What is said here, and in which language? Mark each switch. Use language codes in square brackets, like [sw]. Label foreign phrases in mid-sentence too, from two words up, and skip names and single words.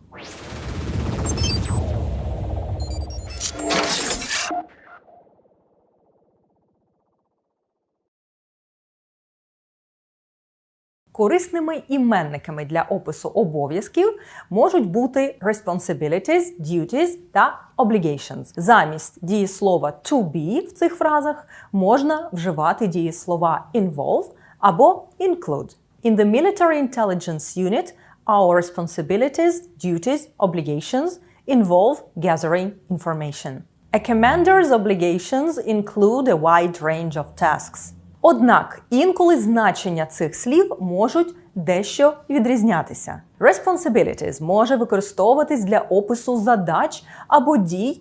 [uk] Корисними іменниками для опису обов'язків можуть бути [en] responsibilities, duties [uk] та obligations. Замість дієслова [en] to be [uk] в цих фразах можна вживати дієслова involve або include. [en] In the military intelligence unit, our responsibilities, duties, obligations involve gathering information. A commander's obligations include a wide range of tasks. [uk] Однак інколи значення цих слів можуть дещо відрізнятися. Responsibilities може використовуватись для опису задач або дій,